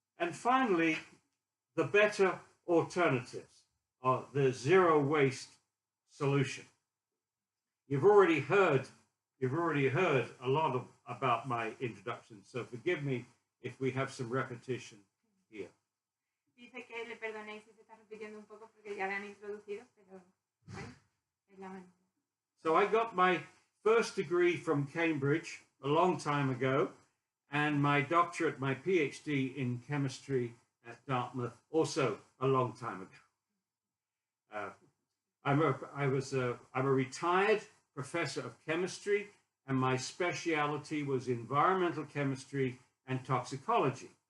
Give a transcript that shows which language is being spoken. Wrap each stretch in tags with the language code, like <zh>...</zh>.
<en>And finally, the better alternatives, or the zero waste solution. You've already heard a lot about my introduction, so forgive me if we have some repetition here.</en> <es>Dice que le perdonéis si se está repitiendo un poco porque ya le han introducido, pero bueno, es la manera.</es> <en>So I got my first degree from Cambridge a long time ago, and my doctorate, my PhD in chemistry at Dartmouth, also a long time ago. I'm a retired professor of chemistry, and my specialty was environmental chemistry and toxicology.</en>